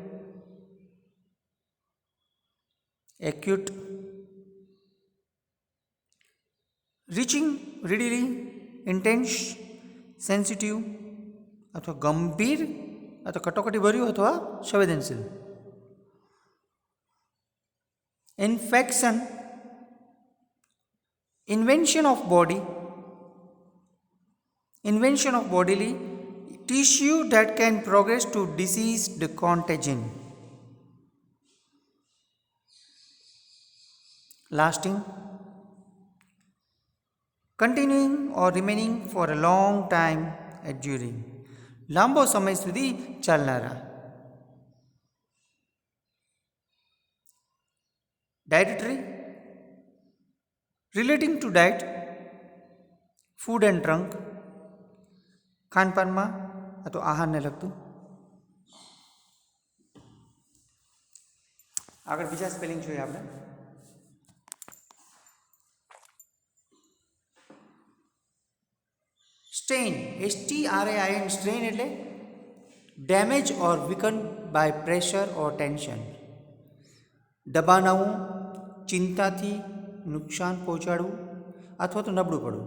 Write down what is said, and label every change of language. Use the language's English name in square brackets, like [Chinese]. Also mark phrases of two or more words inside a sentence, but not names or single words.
[English] acute, reaching, readily, intense, sensitive [Gujarati] અથવા ગંભીર અથવા કટોકટી ભર્યું અથવા સંવેદનશીલ. [English] ઇન્ફેક્શન, invention of bodily tissue that can progress to diseased contagion. Lasting, continuing or remaining for a long time, enduring, [Gujarati] લાંબો સમય સુધી ચાલનારા. [English] Dietary, relating to diet, food and drink, [Gujarati] ખાનપાનમાં અથવા આહારને લગતું. આગળ બીજા સ્પેલિંગ જોઈએ આપણે. સ્ટ્રેન, STRAIN, સ્ટ્રેન એટલે [English] damage or weaken by pressure or tension, [Gujarati] દબાણાવું, ચિંતાથી નુકસાન પહોંચાડવું અથવા તો નબળું પડવું.